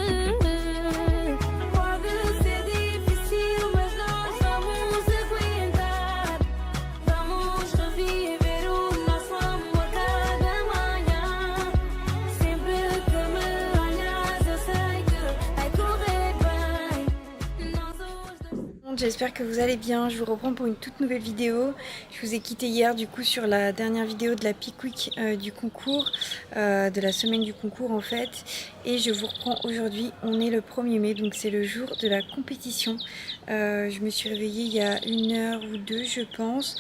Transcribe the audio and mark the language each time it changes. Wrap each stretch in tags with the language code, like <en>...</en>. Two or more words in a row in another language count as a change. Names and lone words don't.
<pt>Pode ser difícil, mas nós vamos aguentar. Vamos reviver o nosso amor cada manhã. Sempre que me olhas, eu sei que vai correr bem. Nós os dois.</pt> <fr>j'espère que vous allez bien. Je vous reprends pour une toute nouvelle vidéo. Je vous ai quitté hier du coup sur la dernière vidéo de la</fr> <en>Peak Week</en> <fr>du concours, de la semaine du concours en fait. Et je vous reprends aujourd'hui, on est le 1er mai, donc c'est le jour de la compétition. Je me suis réveillée il y a 1 heure ou 2 je pense.</fr>